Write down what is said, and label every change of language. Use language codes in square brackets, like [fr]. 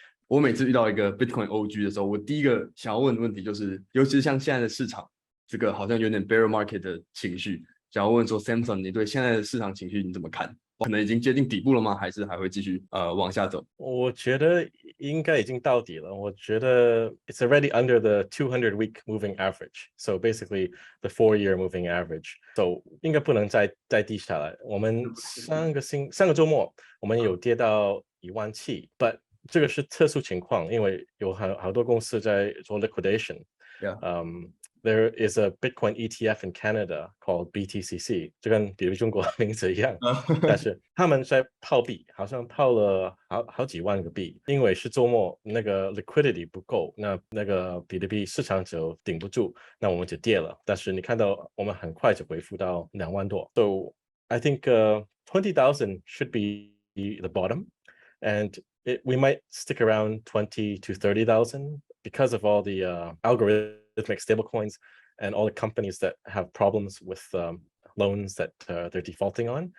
[zh] 我每次遇到一个 Bitcoin OG 的时候，我第一个想要问的问题就是，尤其是像现在的市场，这个好像有点 bear market 的情绪，想要问说 Samson， 你对现在的市场情绪你怎么看？可能已经接近底部了吗？还是还会继续往下走？我觉得应该已经到底了。我觉得 [en] it's already under the 200-week moving average. So basically the 4-year moving average. [zh] So 应该不能再低下来。我们上个周末我们有跌到17000 ，but 这个是特殊情况，因为有好多公司在做 liquidation。 [en] There is a Bitcoin ETF in Canada called BTCC， [zh] 就跟比特币中国名字一样，但是他们在泡币，好像泡了好几万个币，因为是周末那个 liquidity 不够，那个比特币市场就顶不住，那我们就跌了。但是你看到我们很快就恢复到2万多。 [en] So I think 20,000 should be the bottom, and we might stick around 20 to 30,000 because of all the algorithmic stablecoins and all the companies that have problems with loans that they're defaulting on.